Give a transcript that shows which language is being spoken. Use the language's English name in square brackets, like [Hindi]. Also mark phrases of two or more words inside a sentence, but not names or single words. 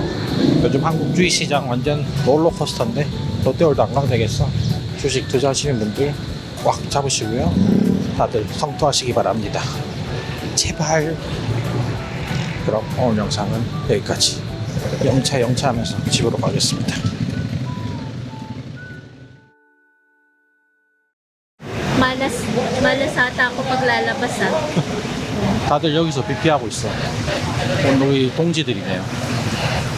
[Korean] 요즘 한국 주식시장 완전 롤러코스터인데 롯데월드 안 가면 되겠어. 주식 투자하시는 분들 꽉 잡으시고요. 다들 성투하시기 바랍니다. 제발. 그럼 오늘 영상은 여기까지. 영차 하면서 집으로 가겠습니다. [Filipino] Malas ata ako paglalabas [Korean] 다들 여기서 비피하고 있어. 오늘 우리 동지들이네요.